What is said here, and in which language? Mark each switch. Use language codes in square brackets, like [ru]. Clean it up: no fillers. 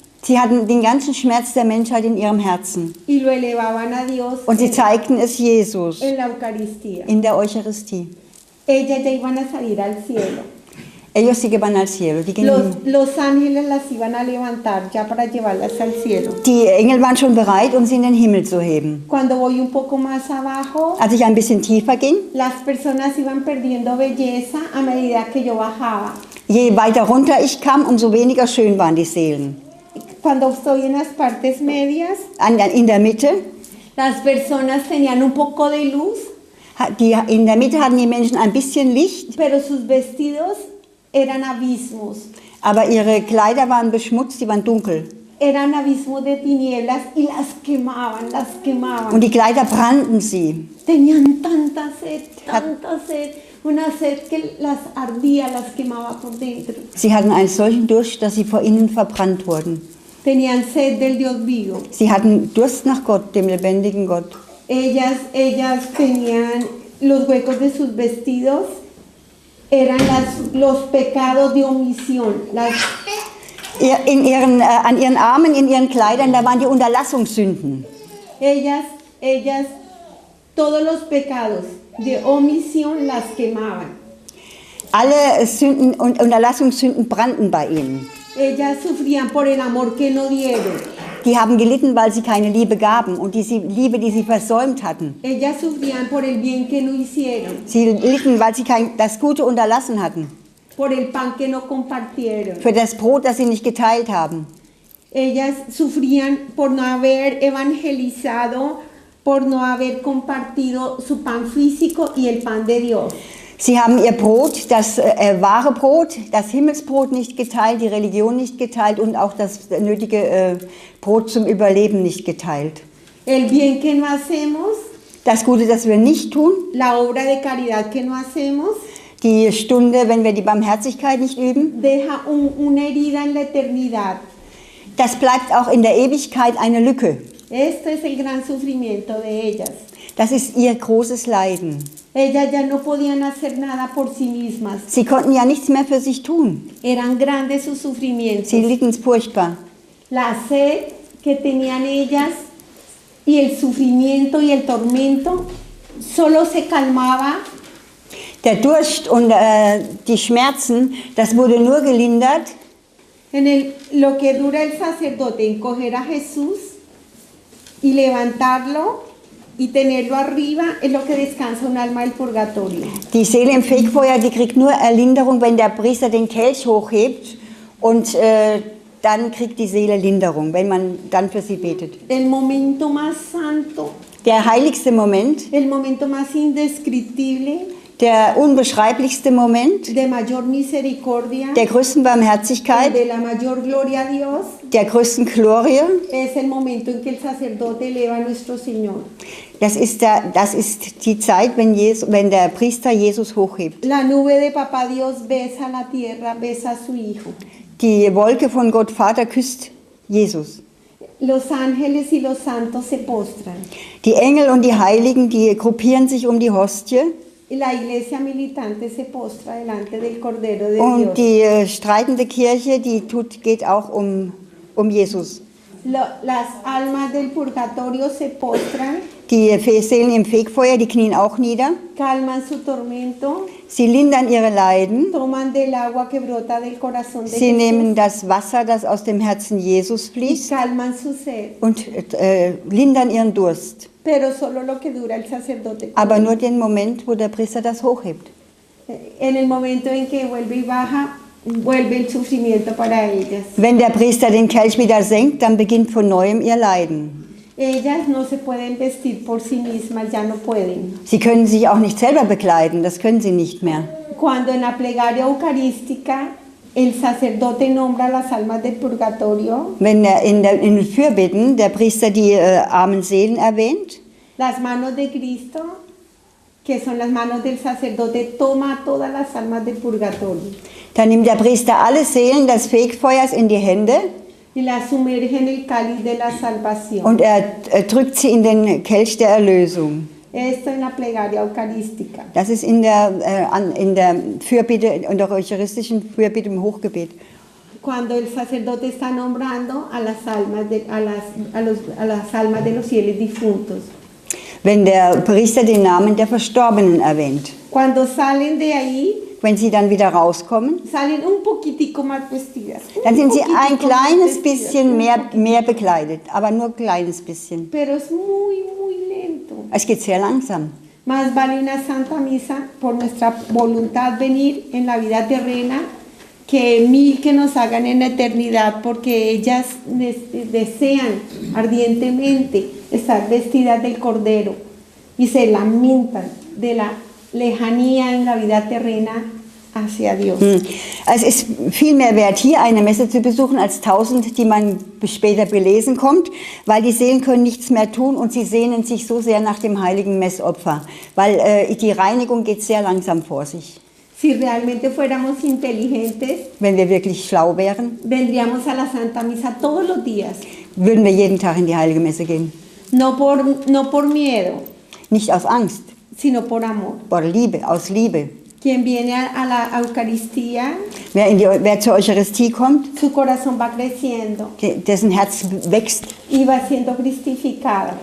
[de] Sie hatten den ganzen Schmerz der Menschheit in ihrem Herzen. [es] y lo elevaban a Dios [de] Und sie zeigten es Jesus [es] en la Eucaristía. [de] in der Eucharistie. [es] Ellas ya iban a salir al cielo. Ellos se iban al cielo. Los ángeles las iban a levantar ya para llevarlas al cielo. [de] Die Engel waren schon bereit, um sie in den Himmel zu heben. [es] Cuando voy un poco más abajo, [de] Als ich ein bisschen tiefer ging, [es] las personas iban perdiendo belleza a medida que yo bajaba. [de] je weiter runter ich kam, umso weniger schön waren die Seelen. [es] Cuando estoy en las partes medias, [de] In der Mitte, [es] las personas tenían un poco de luz, [de] in der Mitte hatten die Menschen ein bisschen Licht, [es] pero sus vestidos eran abismos. [de] aber ihre Kleider waren beschmutzt, die waren dunkel. [es] Eran abismos de tinieblas y las quemaban, las quemaban. [de] Und die Kleider brannten sie. [es] Tenían tanta sed, una sed que las ardía, las quemaba por dentro. [de] Sie hatten einen solchen Durst, dass sie vor innen verbrannt wurden. [es] Tenían sed del Dios vivo. [de] Sie hatten Durst nach Gott, dem lebendigen Gott. [es] Ellas tenían los huecos de sus vestidos, eran los pecados de omisión. [de] An ihren Armen, in ihren Kleidern, da waren die Unterlassungssünden. [es] Ellas, todos los pecados de omisión las quemaban. [de] Alle Sünden und Unterlassungssünden brannten bei ihnen. [es] Ellas sufrían por el amor que no dieron. [de] Die haben gelitten, weil sie keine Liebe gaben und die Liebe, die sie versäumt hatten. [es] Ellas sufrían por el bien que no hicieron. [de] Sie litten, weil sie das Gute unterlassen hatten. [es] Por el pan que no compartieron. [de] Für das Brot, das sie nicht geteilt haben. [es] Ellas sufrían por no haber evangelizado, por no haber compartido su pan físico y el pan de Dios. [de] Sie haben ihr Brot, das wahre Brot, das Himmelsbrot nicht geteilt, die Religion nicht geteilt und auch das nötige Brot zum Überleben nicht geteilt. [es] El bien que no hacemos, [de] das Gute, das wir nicht tun, [es] la obra de caridad que no hacemos, [de] die Stunde, wenn wir die Barmherzigkeit nicht üben, [es] deja una herida en la eternidad. [de] Das bleibt auch in der Ewigkeit eine Lücke. [es] Este es el gran sufrimiento de ellas. [de] Das ist ihr großes Leiden. [es] Ellas ya no podían hacer nada por sí mismas. [de] Sie konnten ja nichts mehr für sich tun. [es] Eran grandes sus sufrimientos. [de] Sie litten furchtbar. [es] La sed que tenían ellas y el sufrimiento y el tormento solo se calmaba. [de] Der Durst und die Schmerzen, das wurde nur gelindert. [es] Lo que dura el sacerdote en coger a Jesús y levantarlo y tenerlo arriba es lo que descansa un alma del purgatorio. [de] Die Seele im Fegfeuer, die kriegt nur Erlinderung, wenn der Priester den Kelch hochhebt und dann kriegt die Seele Linderung, wenn man dann für sie betet. [es] El momento más santo, [de] der heiligste Moment, [es] el momento más indescriptible, [de] der unbeschreiblichste Moment, [es] de mayor misericordia, [de] der größten Barmherzigkeit, [es] de la mayor gloria a Dios, [de] der größten Glorie, [es] es el momento en que el sacerdote eleva a nuestro Señor. [de] Das ist die Zeit, wenn der Priester Jesus hochhebt. [es] La nube de Papá Dios besa la tierra, besa a su Hijo. [de] Die Wolke von Gott Vater küsst Jesus. [es] Los ángeles y los santos se postran. [de] Die Engel und die Heiligen, die gruppieren sich um die Hostie. [es] La iglesia militante se postra delante del Cordero de [de] Und [es] Dios. [de] die streitende Kirche, geht auch um Jesus. [es] Las almas del purgatorio se postran. [de] Die Seelen im Fegfeuer, die knien auch nieder. [es] Calman su tormento. [de] Sie lindern ihre Leiden. [es] Toman del agua que brota del corazón de [de] Sie [es] Jesús. [de] nehmen das Wasser, das aus dem Herzen Jesus fließt. [es] Y calman su sed. [de] Und lindern ihren Durst. [es] Pero solo lo que dura el sacerdote. [de] Aber nur den Moment, wo der Priester das hochhebt. [es] En el momento en que vuelve y baja, vuelve el sufrimiento para ellas. [de] Wenn der Priester den Kelch wieder senkt, dann beginnt von neuem ihr Leiden. [es] Ellas no se pueden vestir por sí mismas, ya no pueden. [de] Sie können sich auch nicht selber bekleiden, das können sie nicht mehr. [es] Cuando en la plegaria eucarística el sacerdote nombra las almas del purgatorio, [de] Wenn in den Fürbitten der Priester die armen Seelen erwähnt, [es] las manos de Cristo, que son las manos del sacerdote, toma todas las almas del purgatorio [de] dann nimmt der Priester alle Seelen des Fegfeuers in die Hände [es] y las sumerge en el cáliz de la salvación. [de] und er drückt sie in den Kelch der Erlösung. [es] Esto en la plegaria eucarística. [de] Das ist in der Fürbitte, in der eucharistischen Fürbitte im Hochgebet. [es] Cuando el sacerdote está nombrando a las almas a las almas de los fieles difuntos. [de] Wenn der Priester den Namen der Verstorbenen erwähnt. [es] Cuando salen de ahí, [de] Wenn sie dann wieder rauskommen, [es] salen un poquitico más vestidas. [de] dann sind sie ein [es] poquitico más [de] kleines [es] vestidas, [de] bisschen [es] un poquitico. [de] mehr bekleidet, aber nur ein kleines bisschen. [es] Pero es muy, muy lento. [de] Es geht sehr langsam. [es] Más vale una santa misa por nuestra voluntad venir en la vida terrena que 1000 que nos hagan en la eternidad, porque ellas desean ardientemente estar vestidas del Cordero y se lamentan de la lejanía en la vida terrena hacia Dios. [de] Es ist viel mehr wert, hier eine Messe zu besuchen, als 1000, die man später belesen kommt, weil die Seelen können nichts mehr tun und sie sehnen sich so sehr nach dem heiligen Messopfer, weil die Reinigung geht sehr langsam vor sich. [es] Si realmente fuéramos inteligentes, [de] Wenn wir wirklich schlau wären, [es] vendríamos a la Santa Misa todos los días, [de] würden wir jeden Tag in die heilige Messe gehen. [es] no por miedo, [de] Nicht aus Angst, [es] sino por amor. [de] vor Liebe, aus Liebe. [es] Quien viene a la Eucaristía, [de] Wer zur Eucharistie kommt, [es] su corazón va creciendo [de] dessen Herz wächst [es] y va siendo cristificado